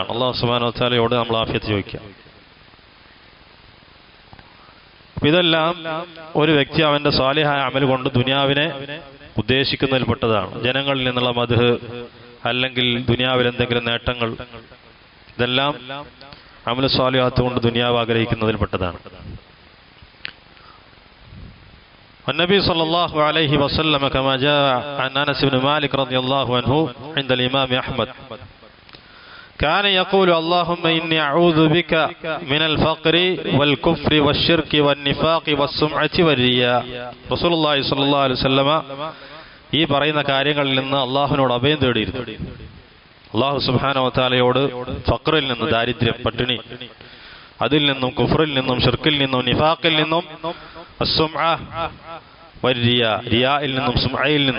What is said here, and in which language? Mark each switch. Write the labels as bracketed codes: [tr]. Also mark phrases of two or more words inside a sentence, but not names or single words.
[ar] الله سبحانه وتعالى [ml] നമ്മൾ ആഫിയത്ത് ചോദിക്കുക. ഇതെല്ലാം ഒരു വ്യക്തി അവന്റെ സാലിഹായ അമൽ കൊണ്ട് ദുനിയാവിനെ ഉദ്ദേശിക്കുന്നതിൽപ്പെട്ടതാണ്. ജനങ്ങളിൽ നിന്നുള്ള മദ്ഹ്, അല്ലെങ്കിൽ ദുനിയാവിൽ എന്തെങ്കിലും നേട്ടങ്ങൾ, ഇതെല്ലാം [ar] عمل صالحات [ml] കൊണ്ട് ദുനിയാവ് ആഗ്രഹിക്കുന്നതിൽപ്പെട്ടതാണ്. [ar] النبي صلى الله عليه وسلم كما جاء عن أنس بن مالك رضي الله عنه عند الإمام أحمد كان يقول اللهم إني أعوذ بك من الفقر والكفر والشرك والنفاق والسمعة والرياء. رسول الله صلى الله عليه وسلم [ml] ഈ പറയുന്ന കാര്യങ്ങളിൽ നിന്ന് അള്ളാഹുവിനോട് അഭയം തേടിയിരുന്നു. [ar] الله سبحانه وتعالى [ml] ഫഖറിൽ നിന്ന്, ദാരിദ്ര്യം, പട്ടിണി, അതിൽ നിന്നും, കുഫറിൽ നിന്നും, ഷിർക്കിൽ നിന്നും, നിഫാഖിൽ നിന്നും, [ar] السمعة والرياء, [ml] റിയായിൽ നിന്നും, സുംഅയിൽ നിന്നും.